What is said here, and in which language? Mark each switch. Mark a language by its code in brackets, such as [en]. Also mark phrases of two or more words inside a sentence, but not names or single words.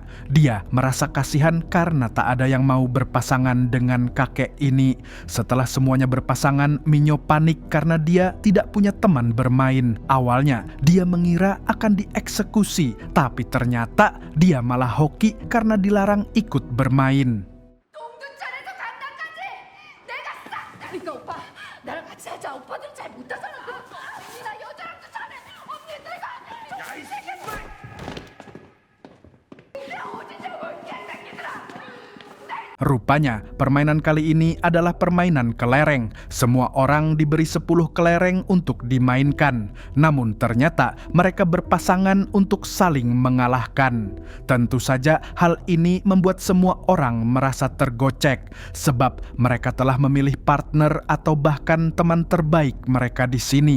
[id] Dia merasa kasihan karena tak ada yang mau berpasangan dengan kakek ini. Setelah semuanya berpasangan, Minyo panik karena dia tidak punya teman bermain. Awalnya, dia mengira akan dieksekusi, tapi ternyata dia malah hoki karena dilarang ikut bermain. [ko] 동두천에서 강남까지 내가 싹 다. 그러니까 오빠 나랑 같이 하자. 오빠들 잘 못하잖아. 나 여자랑도 잘해. 언니 내가 야이 새끼. 내가 어디 좀 볼게. [id] Rupanya, permainan kali ini adalah permainan kelereng. Semua orang diberi 10 kelereng untuk dimainkan. Namun ternyata mereka berpasangan untuk saling mengalahkan. Tentu saja hal ini membuat semua orang merasa tergocek, sebab mereka telah memilih partner atau bahkan teman terbaik mereka di sini.